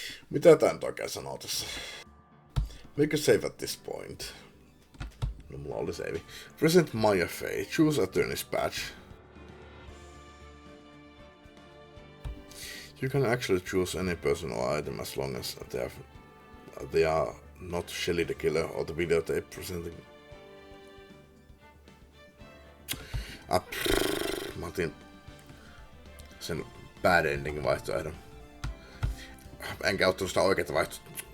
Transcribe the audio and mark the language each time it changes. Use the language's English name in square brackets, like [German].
[Finnish] Mitä tää nyt oikein sanoo tässä? [English] Make a save at this point. [Finnish] No mulla oli save. [English] Present Maya Fay. Choose Attorney's badge. You can actually choose any person or item as long as they are not Shelly the Killer or the videotape presenting. [Finnish] Mä otin sen bad ending vaihtoehdon. Enkä ottanut sitä oikeeta vaihtoehtoa.